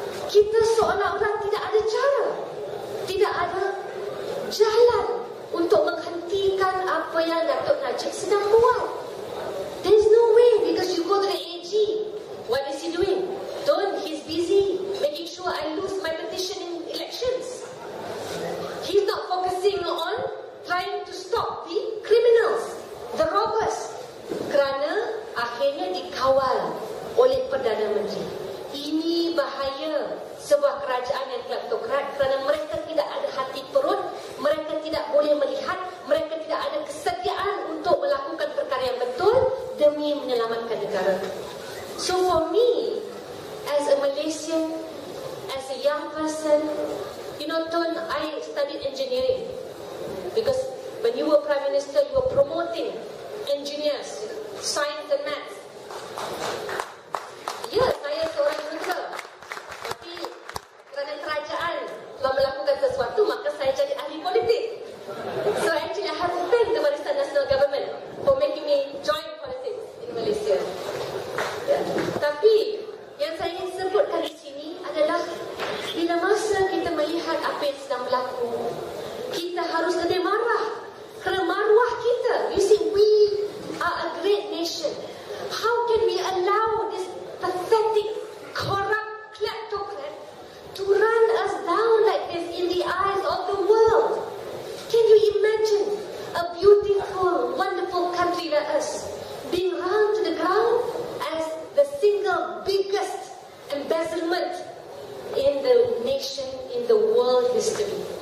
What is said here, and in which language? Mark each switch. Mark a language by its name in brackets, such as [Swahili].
[Malay] Kita seolah-olah tidak ada cara, tidak ada jalan untuk menghentikan apa yang Datuk Najib sedang buat. [English] There's no way, because you go to the AG. What is he doing? He's busy making sure I lose my petition in elections. He's not focusing on trying to stop the criminals, the robbers. [Malay] Kerana akhirnya dikawal oleh Perdana Menteri. Ini bahaya sebuah kerajaan yang kleptokrat, kerana mereka tidak ada hati perut, mereka tidak boleh melihat, mereka tidak ada kesediaan untuk melakukan perkara yang betul demi menyelamatkan negara. [English] So for me, as a Malaysian, as a young person, Tun, I studied engineering because when you were Prime Minister, you were promoting engineers, science and maths. [Malay] Ya, saya seorang guru, tapi kerana kerajaan telah melakukan sesuatu, maka saya jadi ahli politik. [English] So actually I have to thank the Barisan Nasional Government for making me join politics in Malaysia. [Malay] Ya. Tapi yang saya ingin sebutkan di sini adalah bila masa kita melihat apa yang sedang berlaku, kita harus lebih marah kerana maruah kita. [English] You see, we are a great nation. How can we allow this pathetic, corrupt kleptocrat to run us down like this in the eyes of the world? Can you imagine a beautiful, wonderful country like us being run to the ground as the single biggest embezzlement in the nation, in the world history?